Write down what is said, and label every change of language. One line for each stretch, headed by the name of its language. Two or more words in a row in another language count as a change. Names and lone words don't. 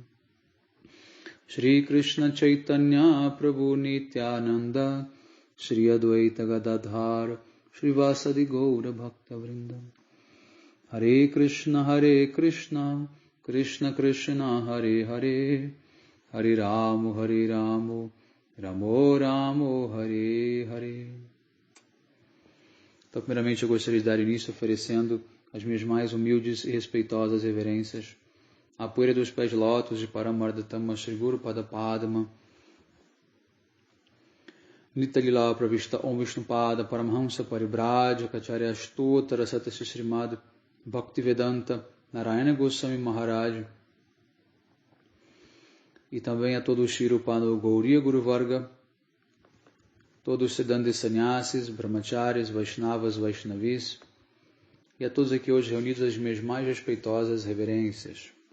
Sanskrit: श्री कृष्ण चैतन्य प्रभु नित्यानन्द श्री अद्वैत गदाधर श्री वासादि गौर भक्त वृन्द. हरे कृष्ण कृष्ण कृष्ण हरे हरे हरे रामो रामो रामो हरे हरे.
Portuguese: Então, primeiramente, eu gostaria de dar início oferecendo as minhas mais humildes e respeitosas reverências à poeira dos pés de lótus de Paramardatama Shri Guru Pada Padma Nitalila Pravishta Om Vishnu Pada Paramhamsa Paribrajya Kacharya Astottara Satasya Srimad Bhaktivedanta Narayana Goswami Maharaj, e também a todo o Shirupano Gauriya Guru Varga, todos os Siddhanta Sannyasis, Brahmacharis, Vaishnavas, Vaishnavis, e a todos aqui hoje reunidos as minhas mais respeitosas reverências.